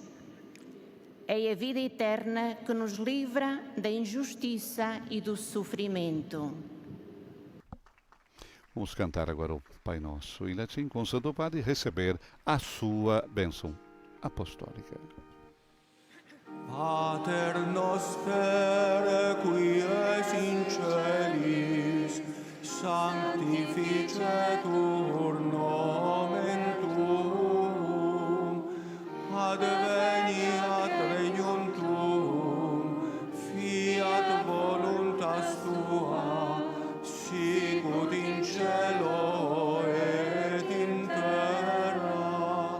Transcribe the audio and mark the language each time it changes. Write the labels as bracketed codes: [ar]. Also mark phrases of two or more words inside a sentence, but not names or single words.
[pt] É a vida eterna que nos livra da injustiça e do sofrimento. Vamos cantar agora o Pai Nosso em latim, com o Santo Padre receber a sua bênção apostólica. [la] Pater noster, qui es in celis, sanctificetur nomen tuum, adveniat regnum tuum, fiat voluntas tua, sicut in cielo et in terra.